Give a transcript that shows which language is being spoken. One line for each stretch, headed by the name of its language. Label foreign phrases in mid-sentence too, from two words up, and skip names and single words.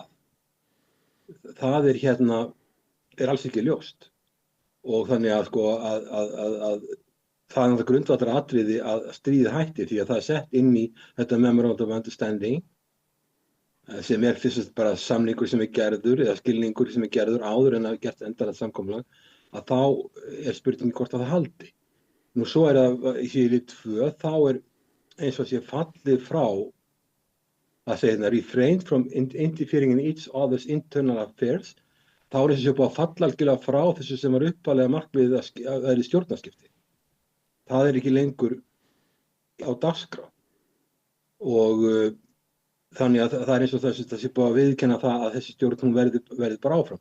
Icelandic: Það er alls ekki ljóst og þannig að sko að það er grundvallaratriði að stríðið hætti því að það er sett inn í þetta
English: Memorandum of Understanding
Icelandic: sem er fyrst bara samningur sem er gerður eða skilningur sem er gerður áður en að gert endanlegt samkomulag að þá er spurning hvort að það haldi. Nú svo það í lið 2 þá er eins og sé fallið frá að segja
English: refrain from interfering in each other's internal affairs,
Icelandic: þá er þessi búið að falla algjörlega frá þessu sem var upphaflega markmiðið að það er stjórnarskipti. Það er ekki lengur á dagskrá og þannig að það er eins og þessi búið að viðurkenna það að þessi stjórn hún verði bara áfram.